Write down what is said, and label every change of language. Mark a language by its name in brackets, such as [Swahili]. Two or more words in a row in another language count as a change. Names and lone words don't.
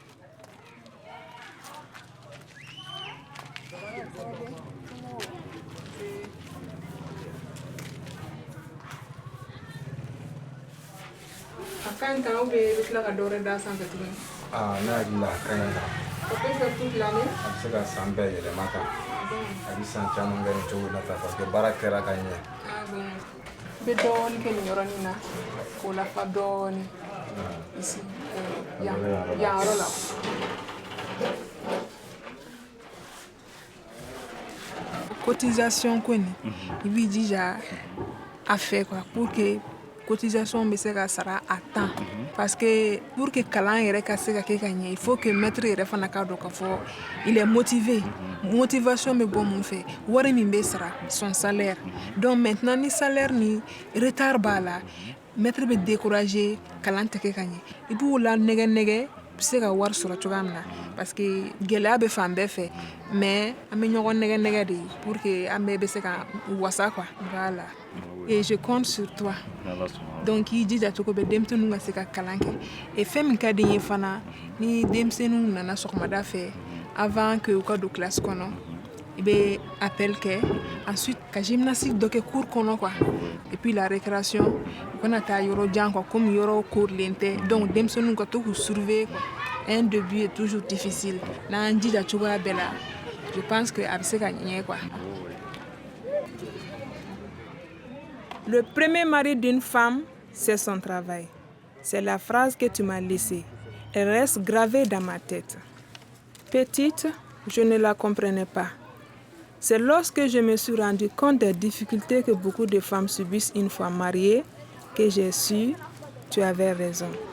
[French] Ah, n'a la canne. Toute l'année. C'est la samba et le matin. [Bambara] Abi san caman kɛ nin cogo in na tan [French] parce que [Bambara] baara kɛra ka ɲɛ. Bɛ dɔɔni kɛ nin yɔrɔnin na k'o lafa dɔɔni ici yan yɔrɔ la. Cotisation ko nin i b'i jija a fɛ quoi [French] pour que cotisation [Bambara] bɛ se ka sara [French] a temps parce que pour que [Bambara] kalan yɛrɛ ka se ka kɛ ka ɲɛ [French] il faut que maître [Bambara] yɛrɛ fana ka dɔn k'a fɔ [French] il est motivé. [Bambara] Motivation bɛ bɔ mun fɛ wari min bɛ sara [French] son salaire donc maintenant [Bambara] ni salaire ni retard b'a la maître bɛ décourager kalan tɛ kɛ ka ɲɛ i b'u la nɛgɛ se ka wari sɔrɔ cogoya min na [French] parce que [Bambara] gɛlɛya bɛ fan bɛɛ fɛ mais an bɛ ɲɔgɔn nɛgɛ de [French] pour que [Bambara] an bɛɛ bɛ se ka wasa [French] quoi voilà et je compte sur [Bambara] toi donc i jija cogo bɛ denmisɛnninw ka se ka kalan kɛ et fɛn min ka di n ye fana ni denmisɛnninw nana sɔgɔmada fɛ [French] avant que [Bambara] u ka don classe kɔnɔ il be appel kɛ ensuite ka gymnastique dɔ kɛ cours kɔnɔ quoi [French] et puis la récréation [Bambara] u kana taa yɔrɔ jan quoi comme yɔrɔ korilen tɛ donc denmisɛnninw ka to k'u surveiller quoi [French] un début est toujours difficile [Bambara] n'an jija cogoya bɛɛ la [French] je pense que [Bambara] a bɛ se ka ɲɛ quoi. [French] Le premier mari d'une femme, c'est son travail. C'est la phrase que tu m'as laissée. Elle reste gravée dans ma tête. Petite, je ne la comprenais pas. C'est lorsque je me suis rendu compte des difficultés que beaucoup de femmes subissent une fois mariées que j'ai su, tu avais raison.